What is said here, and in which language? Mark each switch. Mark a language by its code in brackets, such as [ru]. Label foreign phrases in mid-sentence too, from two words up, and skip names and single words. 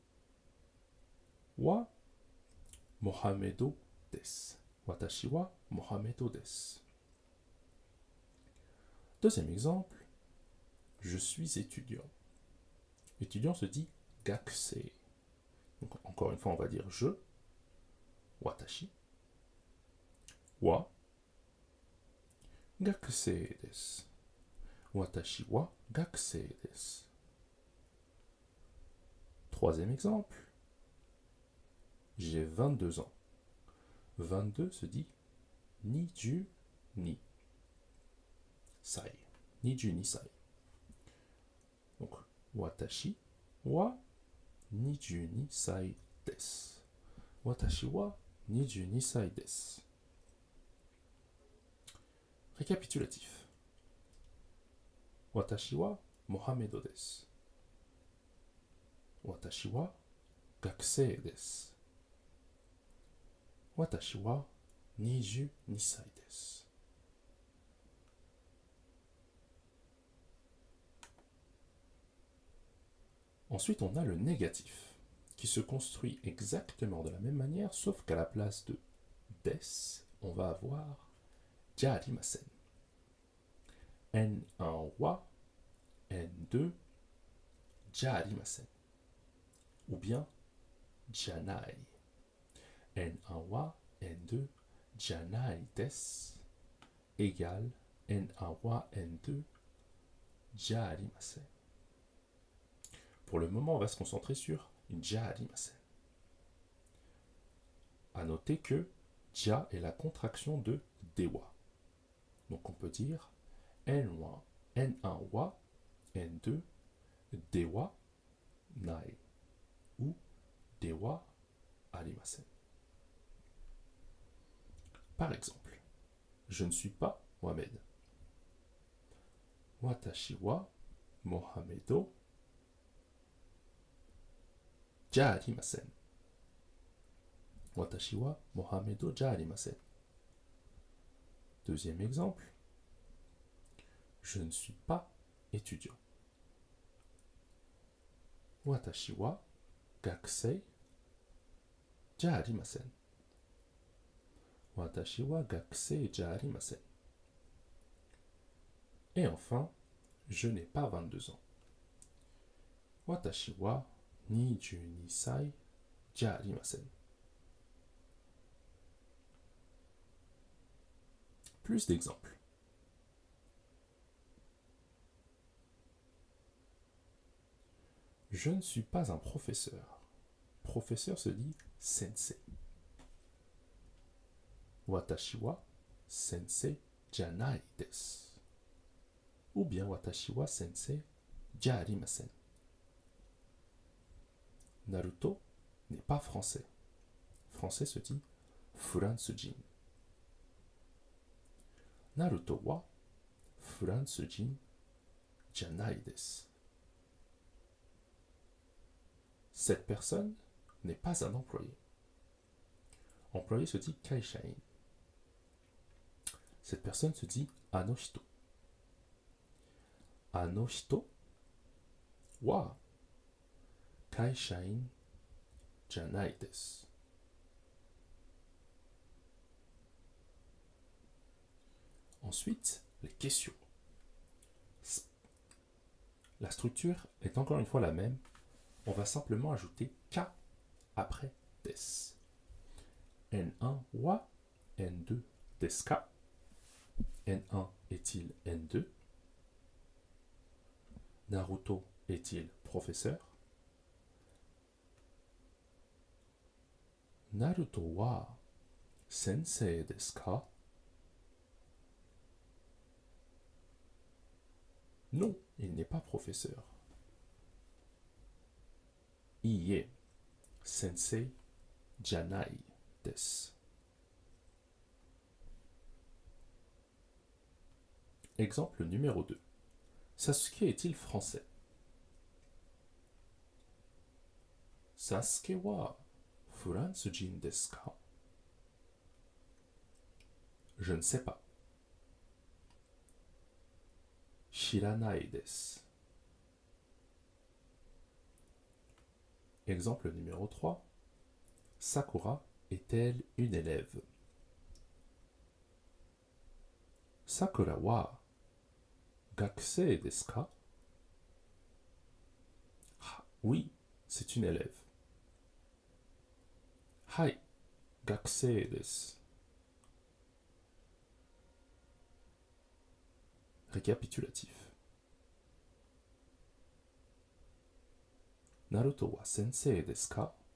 [ja] はモハメドです. 私はモハメドです. [fr] Deuxième exemple, je suis étudiant. Étudiant se dit gakusei. Donc encore une fois, on va dire je, [ja] 私、は、学生です. 私は学生です. [fr] Troisième exemple, j'ai 22 ans. 22 se dit [ja] 二十二歳. 二十二歳. Donc, 私は二十二歳です. 私は二十二歳です. [fr] Récapitulatif. [ja] 私はモハメドです. 私は学生です. 私は22歳です。 [fr] Ensuite, on a le négatif, qui se construit exactement de la même manière, sauf qu'à la place de des, on va avoir jarimasen. [ja] N1は、N2じゃありません. [fr] Ou bien janai. [ja] N1は、N2じゃないです égale N1は、N2じゃありません. [fr] Pour le moment, on va se concentrer sur jarimasen. A noter que ja est la contraction de dewa. Donc on peut dire N1 wa, [ja] N2ではない ou ではありません. [fr] Par exemple, je ne suis pas Mohamed. [ja] 私はモハメドじゃありません. 私はモハメドじゃありません. [fr] Deuxième exemple, je ne suis pas étudiant. [ja] 私は学生じゃありません. 私は学生じゃありません. [fr] Et enfin, je n'ai pas 22 ans. [ja] 私は22歳じゃありません. [fr] Plus d'exemples. Je ne suis pas un professeur. Professeur se dit sensei. [ja] 私は先生じゃないです. [fr] Ou bien [ja] 私は先生じゃありません. [fr] Naruto n'est pas français. Français se dit furansujin. [ja] ナルトはフランス人じゃないです. [fr] Cette personne n'est pas un employé. Employé se dit kaishain. Cette personne se dit [ja] あの人. あの人は会社員じゃないです. [fr] Ensuite, les questions. La structure est encore une fois la même. On va simplement ajouter K après des. [ja] N1は、N2ですか. [fr] N1 est-il N2? Naruto est-il professeur? [ja] ナルトは先生ですか? [fr] Non, il n'est pas professeur. [ja] いいえ、先生じゃないです. [fr] Exemple numéro 2. Sasuke est-il français? [ja] サスケはフランス人ですか? [fr] Je ne sais pas. [ja] 知らないです. [fr] Exemple numéro 3. Sakura est-elle une élève? [ja] サクラは学生ですか? [fr] Oui, c'est une élève. [ja] はい、学生です. [fr] Récapitulatif. [ja] ナルトは先生ですか?